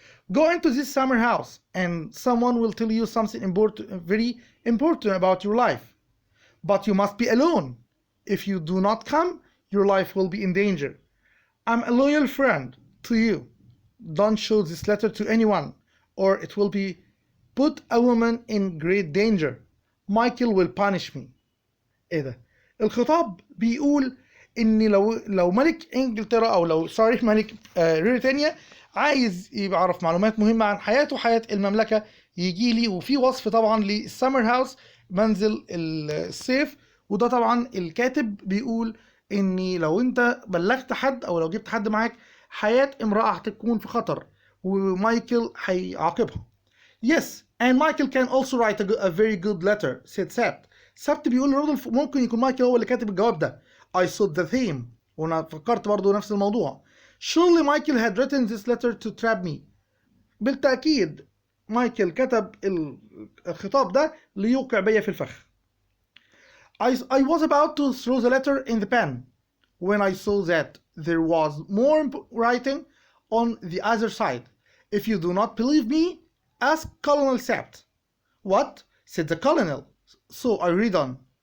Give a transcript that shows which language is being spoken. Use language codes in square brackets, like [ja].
[en] Go into this summer house and someone will tell you something important, very important about your life. But you must be alone. If you do not come, your life will be in danger. I'm a loyal friend to you. Don't show this letter to anyone, or it will be put a woman in great danger. Michael will punish me. [ar] ايه ده؟ الخطاب بيقول ان لو ملك انجلترا او لو ملك ريتانيا عايز يعرف معلومات مهمه عن حياته وحياه المملكه يجي لي، وفي وصف طبعا للسمر هاوس منزل الصيف. وده طبعا الكاتب بيقول ان لو انت بلغت حد او لو جبت حد معاك حياه امراه هتكون في خطر ومايكل هيعاقبها. [en] Yes, and Michael can also write a very good letter, said Sabt. [ar] سبت بيقول لرودولف ممكن يكون مايكل هو اللي كاتب الجواب ده. [en] I thought the same. [ar] وانا فكرت برضو نفس الموضوع. [en] Surely Michael had written this letter to trap me. [ar] بالتأكيد مايكل كتب الخطاب ده ليوقع بيا في الفخ. [en] I was about to throw the letter in the pen when I saw that there was more writing on the other side. If you do not believe me, ask Colonel Sabt. What? Said the colonel. So I read on.